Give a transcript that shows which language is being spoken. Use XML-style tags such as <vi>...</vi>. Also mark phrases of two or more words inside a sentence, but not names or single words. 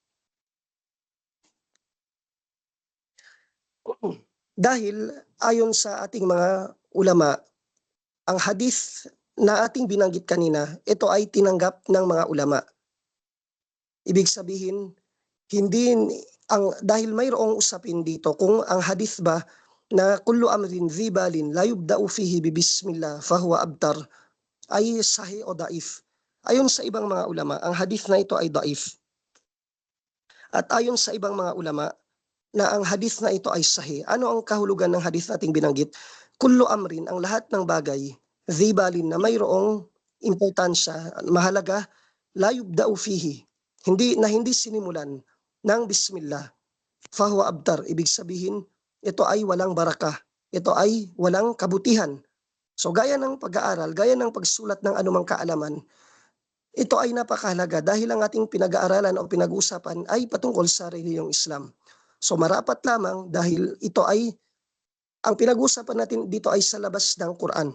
<tl>Dahil ayon sa ating mga ulama, ang hadith na ating binanggit kanina, ito ay tinanggap ng mga ulama. Ibig sabihin, dahil mayroong usapin dito kung ang hadith ba na</tl> <ar>كل أمر ذي بال لا يبدأ فيه ببسم الله فهو أبتر</ar> <tl>ay sahih o daif. Ayon sa ibang mga ulama, ang hadith na ito ay daif. At ayon sa ibang mga ulama, na ang hadith na ito ay sahih. Ano ang kahulugan ng hadith nating binanggit?</tl> <ar>كل أمر,</ar> <tl>ang lahat ng bagay, dhibalin na mayroong importansya, mahalaga,</tl> <ar>لا يبدأ فيه,</ar> <tl>hindi sinimulan ng bismillah,</tl> <ar>فهو أبتر,</ar> <tl>ibig sabihin, ito ay walang barakah, ito ay walang kabutihan. So gaya ng pag-aaral, gaya ng pagsulat ng anumang kaalaman, ito ay napakahalaga dahil ang ating pinag-aaralan o pinag-uusapan ay patungkol sa relihiyong Islam. So marapat lamang dahil ito ay, ang pinag-uusapan natin dito ay sa labas ng Quran.</tl>